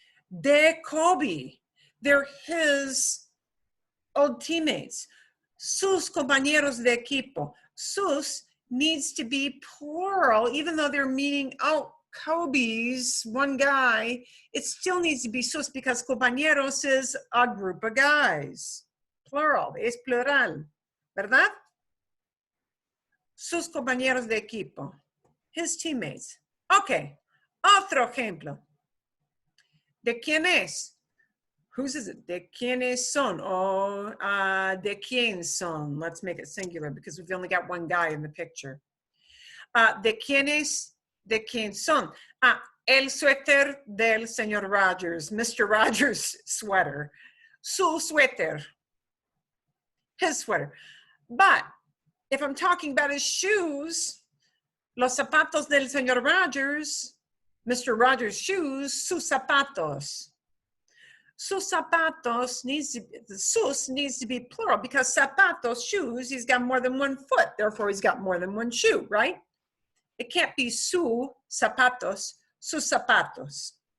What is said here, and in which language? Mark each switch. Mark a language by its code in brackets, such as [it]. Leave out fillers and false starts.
[es] De Kobe, [en] they're his old teammates. [es] Sus compañeros de equipo. [en] Sus needs to be plural, even though they're meaning, Kobe's one guy, it still needs to be sus because compañeros is a group of guys. [es] Plural, es plural, ¿verdad? Sus compañeros de equipo, [en] his teammates. [es] Okay, otro ejemplo. ¿De quién es? [en] Whose is it? [es] ¿De quiénes son? Or ¿de quién son? [en] Let's make it singular because we've only got one guy in the picture. [es] ¿De quién son? El suéter del señor Rogers, Mr. [en] Rogers' sweater. [es] Su suéter, [en] his sweater. But if I'm talking about his shoes, [es] los zapatos del señor Rogers, [en] Mr. [es] Rogers' shoes, sus zapatos. [en] Sus zapatos sus needs to be plural because zapatos, shoes, he's got more than one foot, therefore he's got more than one shoe, right? It can't be [es] su zapatos, sus zapatos.